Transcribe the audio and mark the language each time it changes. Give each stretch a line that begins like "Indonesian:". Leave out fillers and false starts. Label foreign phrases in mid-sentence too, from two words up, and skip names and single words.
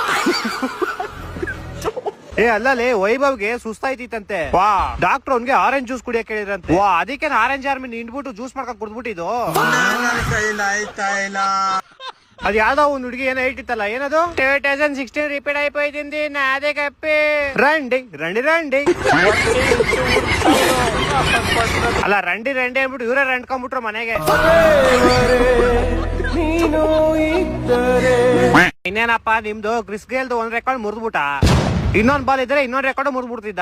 Kannada: ಏ ಅಲ್ಲೇ ವೈಭವ್ಗೆ ಸುಸ್ತಾಯ್ತಿತ್ತಂತೆ. ವಾ ಡಾಕ್ಟರ್ ಅವ್ನ್ಗೆ
English: orange juice
Kannada: ಕುಡಿಯಕ್ ಹೇಳಿದ್ರಂತೆ. ವಾ ಅದಕ್ಕೆ ಆರೆಂಜ್ ಆರ್ಮಿ ನಿಂಡ್ಬಿಟ್ಟು ಜ್ಯೂಸ್ ಮಾಡ್ಕೊಂಡ್ ಕುಡ್ದ್ಬಿಟ್ಟಿದ್ದು. ಅದ್ ಯಾವ್ದೋ ಒಂದ್ ಹುಡುಗಿ ಏನೋ ಹೇಳ್ತಿತ್ತಲ್ಲ, ಏನದು 2016 ರಿಪೀಟ್
Telugu: అయిపోయింది నాదే కప్పి రండి రండి
Kannada: ರಂಡಿ ಅಲ್ಲ ರಂಡಿ ರಂಡಿ ಅಂದ್ಬಿಟ್ಟು ಇವರೇ ರಂಡ್ಕೊಂಡ್ಬಿಟ್ರು ಮನೆಗೆ. ಇನ್ನೇನಪ್ಪ ನಿಮ್ದು ಕ್ರಿಸ್ ಗೇಲ್ದು ಒಂದ್ ರೆಕಾರ್ಡ್ ಮುರಿದ್ಬಿಟ್ಟ, ಇನ್ನೊಂದ್ ಬಾಲ್ ಇದ್ರೆ ಇನ್ನೊಂದ್ ರೆಕಾರ್ಡ್ ಮುರಿದ್ಬಿಡ್ತಿದ್ದ.